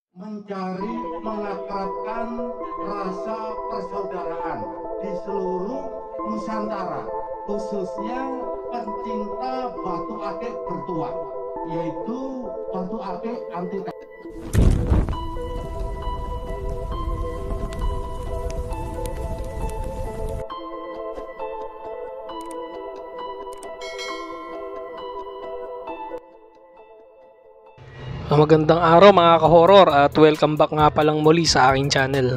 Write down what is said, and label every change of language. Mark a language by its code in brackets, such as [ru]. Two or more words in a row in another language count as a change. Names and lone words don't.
[id] mencari mengakrabkan rasa persaudaraan di seluruh Nusantara, khususnya pencinta batu akik bertuah, yaitu batu akik anti. [tl] Magandang araw mga ka-horror at [en] welcome back [tl] nga palang muli sa aking channel.